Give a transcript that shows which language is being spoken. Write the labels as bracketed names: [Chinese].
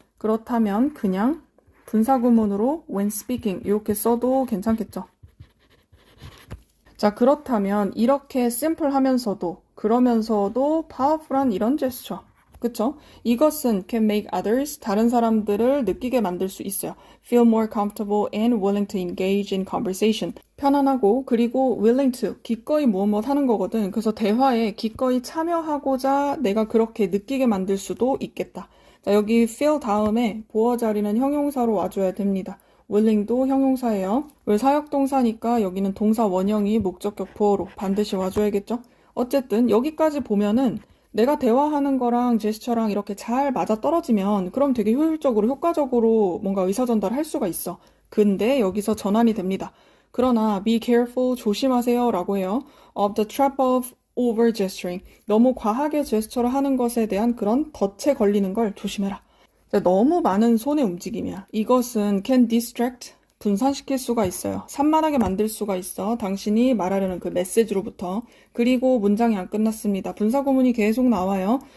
[Korean] 그렇다면 그냥 분사구문으로 [English] when speaking [Korean] 이렇게 써도 괜찮겠죠. 자, 그렇다면 이렇게 심플하면서도 그러면서도 powerful한 이런 제스처. 그쵸? 이것은 [English] can make others, [Korean] 다른 사람들을 느끼게 만들 수 있어요. [English] feel more comfortable and willing to engage in conversation. [Korean] 편안하고 그리고 [English] willing to, [Korean] 기꺼이 무엇 하는 거거든. 그래서 대화에 기꺼이 참여하고자 내가 그렇게 느끼게 만들 수도 있겠다. 자, 여기 feel 다음에 보어 자리는 형용사로 와줘야 됩니다. willing도 형용사예요. 왜 사역동사니까 여기는 동사 원형이 목적격 보어로 반드시 와줘야겠죠? 어쨌든 여기까지 보면은 내가 대화하는 거랑 제스처랑 이렇게 잘 맞아떨어지면 그럼 되게 효율적으로 효과적으로 뭔가 의사전달을 할 수가 있어. 근데 여기서 전환이 됩니다. 그러나 [English] be careful, [Korean] 조심하세요 라고 해요. [English] of the trap of over gesturing. [Korean] 너무 과하게 제스처를 하는 것에 대한 그런 덫에 걸리는 걸 조심해라. 너무 많은 손의 움직임이야. 이것은 [English] can distract, [Korean] 분산시킬 수가 있어요. 산만하게 만들 수가 있어. 당신이 말하려는 그 메시지로부터. 그리고 문장이 안 끝났습니다. 분사구문이 계속 나와요.